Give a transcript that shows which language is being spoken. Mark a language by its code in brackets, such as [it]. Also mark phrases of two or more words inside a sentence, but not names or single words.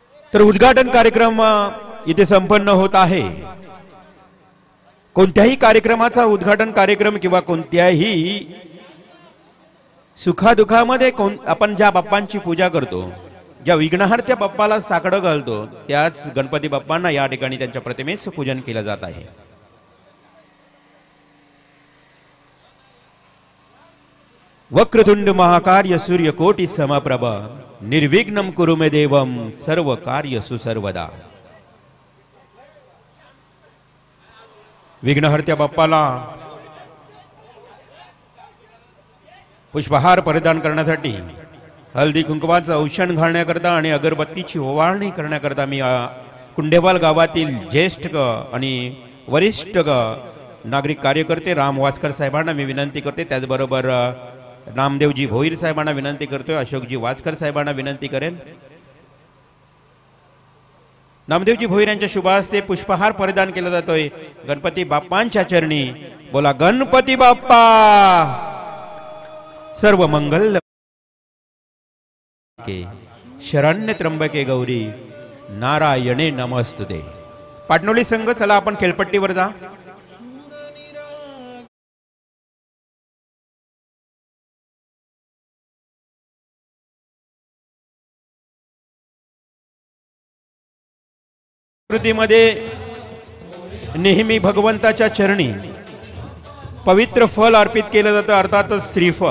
[mr] तर उद्घाटन कार्यक्रम इथे संपन्न होत आहे। कोणत्याही कार्यक्रमाचा उद्घाटन कार्यक्रम किंवा कोणत्याही सुखादुखामध्ये आपण ज्या बाप्पांची पूजा करतो, ज्या विघ्नहर्त्या बाप्पाला साकडं घालतो, त्याच गणपती बाप्पांना या ठिकाणी त्यांच्या प्रतिमेचं पूजन केलं जात आहे। [sa] वक्रतुंड महाकार्य सूर्यकोटि समप्रभ निर्विघ्नं कुरु मे देवं सर्व कार्यसु सर्वदा। [mr] विघ्नहर्त्या बाप्पाला पुष्पहार परिधान करण्यासाठी हळदी कुंकवाचं औषण घालण्याकरता आणि अगरबत्तीची ओवाळणी करण्याकरता मी कुंडेवाल गावातील ज्येष्ठ आणि वरिष्ठ नागरिक कार्यकर्ते राम वासकर साहेबांना मी विनंती करते, त्याचबरोबर नामदेवजी भोईर साहेबांना विनंती करतोय, अशोकजी वासकर साहेबांना विनंती करेन। नामदेवजी भोईर यांच्या शुभ हस्ते पुष्पहार परिधान केला जातोय गणपती बाप्पांच्या चरणी। बोला गणपती बाप्पा [sa] सर्व मंगल के शरण्य त्र्यंबके गौरी नारायणे नमस्तुते। [mr] पाटणोली संघ चला आपण खेळपट्टीवर जा। कृतीमध्ये नेहमी भगवंताच्या चरणी पवित्र फल अर्पित केलं जातं, अर्थातच श्रीफल।